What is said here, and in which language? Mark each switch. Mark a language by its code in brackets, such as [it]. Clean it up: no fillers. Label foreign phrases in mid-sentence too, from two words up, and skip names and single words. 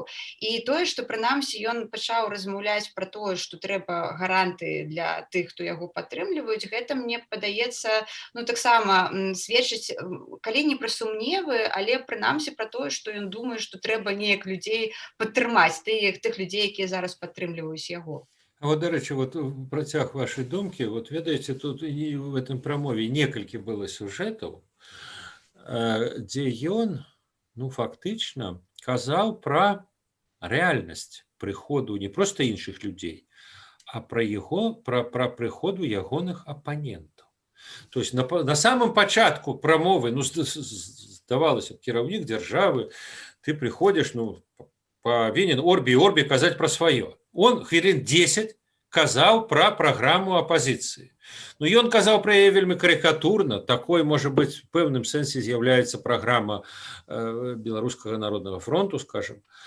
[be] І тое, што прынамсі ён пачаў размаўляць пра тое, што трэба гарантыі для тых, хто яго падтрымліваюць, гэта, мне падаецца, таксама сведчыць, калі не пра сумневы, але прынамсі пра тое, што ён думае, што трэба неяк людзей падтрымаць, тых людзей, якія зараз падтрымліваюць яго. А вот, дарэчы, вот працяг вашай думкі, вот ведаеце, тут і [ru] в этом [be] прамове некалькі было сюжэтаў, дзе ён, фактычна казаў пра рэальнасць прыходу не проста іншых людзей, а пра прыходу ягоных апанентаў. [ru] То есть на самом [be] пачатку прамовы, здавалася, кіраўнік дзяржавы, ты прыходзіш, павінен орбі казаць пра сваё. Он хвілін 10 казаў пра праграму апазіцыі. Ён казаў пра яе вельмі карыкатурна, такой, можа быць, в пэўным сэнсе з'яўляецца праграма Беларускага народнага фронту, скажем.